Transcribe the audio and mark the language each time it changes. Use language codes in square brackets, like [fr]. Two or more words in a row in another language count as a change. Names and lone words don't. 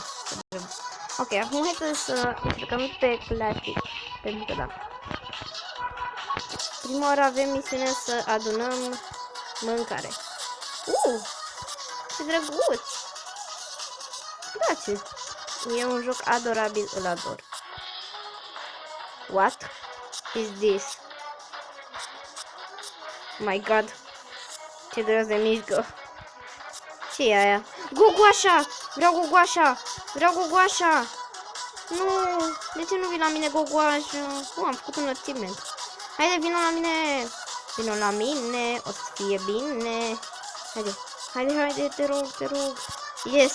[ro] Ok, acum hai să încercăm pe clasic. Pentru că da. Prima oară avem misiunea să adunăm mâncare. Ce drăguț! Place. E un joc adorabil, îl ador. [en] What is this? My god. [ro] Ce de se mișcă. Ce e aia? Gogoașa! Vreau gogoașa! Vreau gogoașa! Nu! De ce nu vii la mine, gogoașa? Am făcut un achievement. Haide, vină la mine! Vină la mine! O să fie bine! Haide, te rog! Yes!